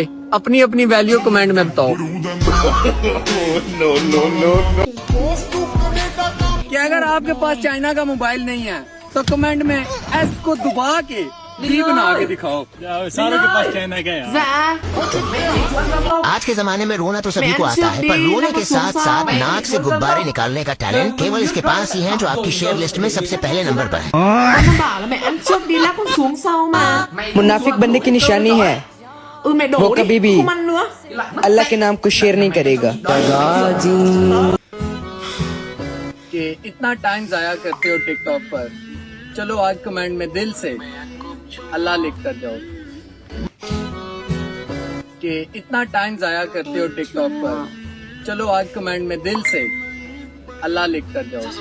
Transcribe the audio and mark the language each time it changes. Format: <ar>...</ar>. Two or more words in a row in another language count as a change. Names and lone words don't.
<ur>اپنی اپنی ویلیو کمنٹ میں بتاؤ۔ کہ اگر آپ کے پاس چائنا کا موبائل نہیں ہے تو کمنٹ میں ایس کو دبا کے ڈی بنا کے دکھاؤ. ساروں کے پاس چائنا کا ہے.</ur> <vi>Dạ.</vi> <ur>آج کے زمانے میں رونا تو سبھی کو آتا ہے، پر رونے کے ساتھ ساتھ ناک سے غبارے نکالنے کا ٹیلنٹ کیول اس کے پاس ہی ہے، جو آپ کی</ur> <en>share list</en> <ur>میں سب سے پہلے نمبر پر ہے.</ur> <vi>Con bảo là mẹ ăn trước đi lát con xuống sau mà.</vi> <ur>منافق بننے کی نشانی ہے</ur> <vi>Mẹ đổ</vi> <ur>वो</ur> <vi>đi,</vi> <ur>کبھی بھی</ur> <vi>không ăn nữa.</vi> <ur>اللہ کے نام کو شیئر نہیں کرے گا۔ کہ اتنا ٹائم ضائع کرتے ہو ٹک ٹاک پر، چلو آج کمنٹ میں دل سے اللہ لکھ کر جاؤ. کہ اتنا ٹائم ضائع کرتے ہو ٹک ٹاک پر، چلو آج کمنٹ میں دل سے اللہ لکھ کر جاؤ.</ur>